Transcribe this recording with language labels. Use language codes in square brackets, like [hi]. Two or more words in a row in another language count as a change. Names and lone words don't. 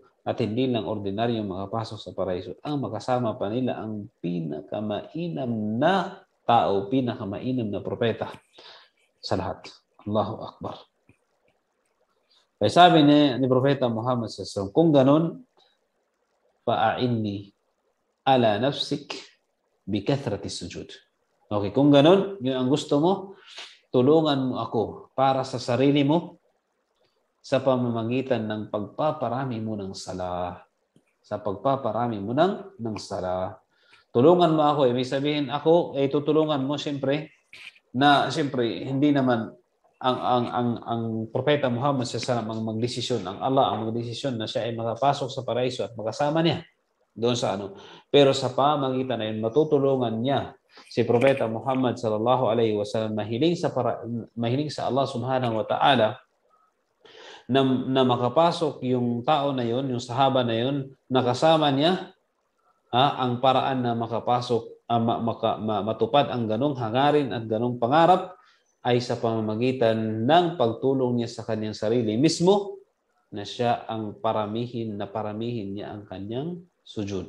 [tl] At hindi lang ordinaryong makapasok sa paraiso. Ang makasama pa nila ang pinakamainam na tao, pinakamainam na propeta sa lahat. [ar] الله أكبر. [tl] Kaya sabi ni propeta Muhammad SAW, kung ganun, [ar] فأعني على نفسك بكثرة السجود. [tl] Okay, kung ganun, yun ang gusto mo, tulungan mo ako para sa sarili mo sa pamamagitan ng pagpaparami mo ng sala. Sa pagpaparami mo ng sala. Tulungan mo ako. Ibig sabihin ako, tutulungan mo siyempre, hindi naman ang propeta Muhammad SAW ang magdesisyon, ang Allah ang magdesisyon na siya ay makapasok sa paraiso at makasama niya doon sa Pero sa pamagitan na yun, matutulungan niya si propeta Muhammad [ar] صلى الله عليه وسلم [tl] mahiling sa Allah [ar] سبحانه وتعالى [tl] na makapasok yung tao na yun, yung sahaba na yun, nakasama niya ang paraan na makapasok, matupad ang ganong hangarin at ganong pangarap ay sa pamamagitan ng pagtulong niya sa kanyang sarili mismo na siya ang paramihin niya ang kanyang sujud.